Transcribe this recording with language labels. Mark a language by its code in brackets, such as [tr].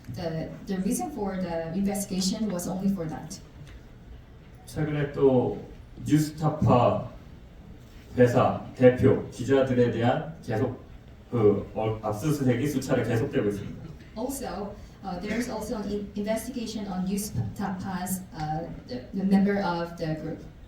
[en] The reason for the investigation was only for that. [ko] 최근에 또 뉴스타파 회사 대표 기자들에 대한 계속 압수수색이 수차례 계속되고 있습니다. [en] Also, there's also an investigation on 뉴스타파's the member of the group.